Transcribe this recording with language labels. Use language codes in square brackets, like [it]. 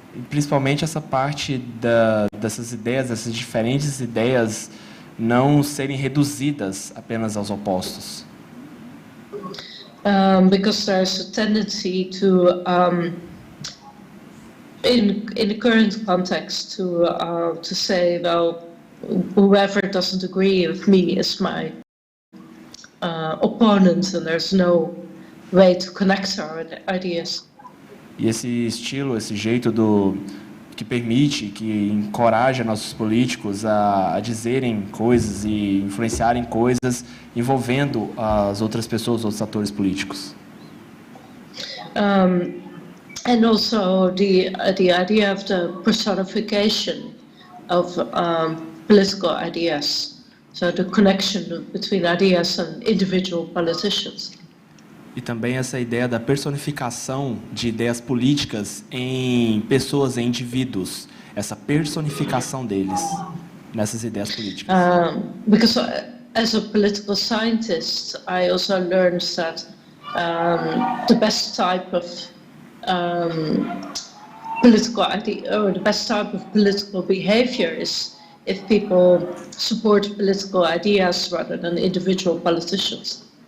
[pt] Principalmente essa parte dessas ideias, dessas diferentes ideias, não serem reduzidas apenas aos opostos. [en] Because there's a tendency to, in the current context, to say, well, whoever doesn't agree with me is my opponent, and there's no way to connect our ideas. [pt] E esse estilo, esse jeito que permite, que encoraja nossos políticos a dizerem coisas e influenciarem coisas envolvendo as outras pessoas, outros atores políticos. [en] And also the idea of the personification of political ideas, so the connection between ideas and individual politicians. [pt] E também essa ideia da personificação de ideias políticas em pessoas, em indivíduos, essa personificação deles nessas ideias políticas. [en] Because as a political scientist, I also learned that the best type of political idea, or the best type of political behavior, is if people support political ideas rather than individual politicians.